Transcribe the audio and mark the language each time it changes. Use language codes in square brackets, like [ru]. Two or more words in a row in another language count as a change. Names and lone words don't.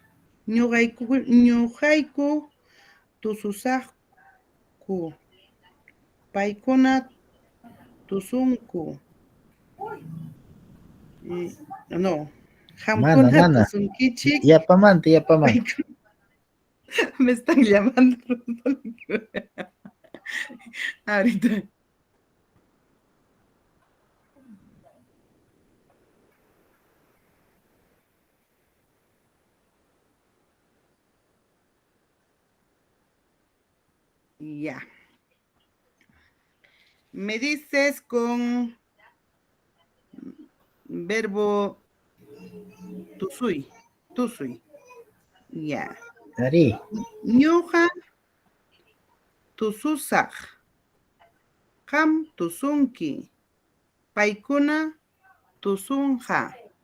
[qu] Ñuqayku tususaqku. Paykuna tusunku. No. Mana, Qamkuna mana. tusunkichik. Yapamanta. [es] Me están llamando. Ahorita. Ya. Me dices con verbo tusuy. Ya. [qu] Ari, Ñuqa tususaq. Qam tusunki. Paykuna tusunqa.